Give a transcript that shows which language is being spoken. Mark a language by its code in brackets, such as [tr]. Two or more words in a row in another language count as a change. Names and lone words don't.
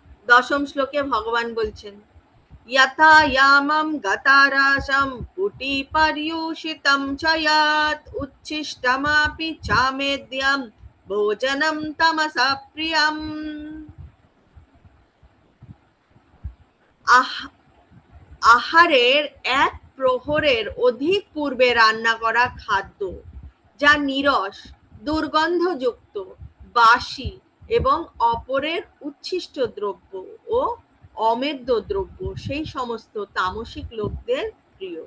[bn] দশম শ্লোকে ভগবান বলছেন, [sa] यथा यामं गताराशं पुटी पर्यूषितं च यात् उच्छिष्टमपि चामेद्यं भोजनं तमसा प्रियम्। [bn] আহারের এক প্রহরের অধিক পূর্বে রান্না করা খাদ্য, যা নিরস, দুর্গন্ধযুক্ত, বাসি এবং অপরের উচ্ছিষ্ট দ্রব্য ও অমেদ্য দ্রব্য, সেই সমস্ত তামসিক লোকদের প্রিয়।